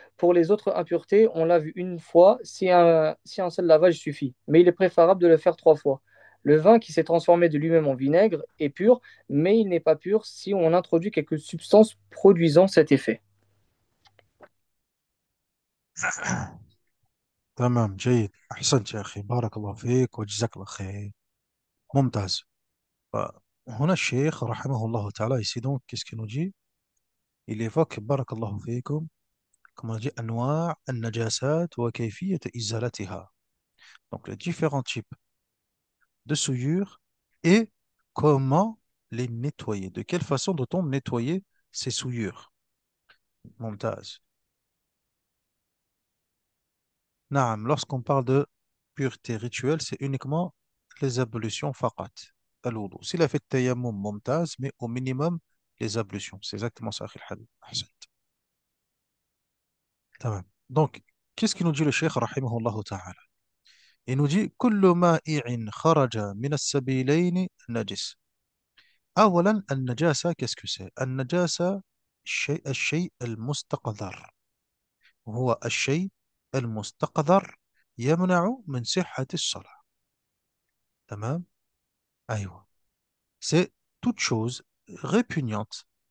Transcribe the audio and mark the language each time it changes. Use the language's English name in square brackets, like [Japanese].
[French] Pour les autres impuretés, on lave une fois si un seul lavage suffit. Mais il est préférable de le faire 3 fois. Le vin qui s'est transformé de lui-même en vinaigre est pur, mais il n'est pas pur si on introduit quelques substances produisant cet effet. [Arabic] تمام جيد أحسنت يا أخي بارك الله فيك وجزاك الله خير ممتاز هنا الشيخ رحمه الله تعالى [French] ici donc qu'est-ce qu'il nous dit il évoque [Arabic] بارك الله فيكم [French] comme on dit [Arabic] أنواع النجاسات وكيفية إزالتها [French] donc les différents types de souillure et comment les nettoyer. De quelle façon doit-on nettoyer ces souillures? [Arabic] ممتاز. [French] نعم, lorsqu'on parle de pureté rituelle, c'est uniquement les ablutions faqat, الوضوء. S'il a fait tayammum, ممتاز, mais au minimum, les ablutions. C'est exactement ça, [Arabic] أخي الحبيب. أحسنت. تمام. [French] Donc, qu'est-ce qu'il nous dit le cheikh, [Arabic] رحمه الله تعالى? [French] Il nous dit, [Arabic] كل مائع خرج من السبيلين نجس. أولا النجاسة [French] qu'est-ce que c'est [Arabic] النجاسة الشيء المستقذر هو الشيء المستقذر يمنع من صحة الصلاة تمام أيوة [French] c'est toute chose répugnante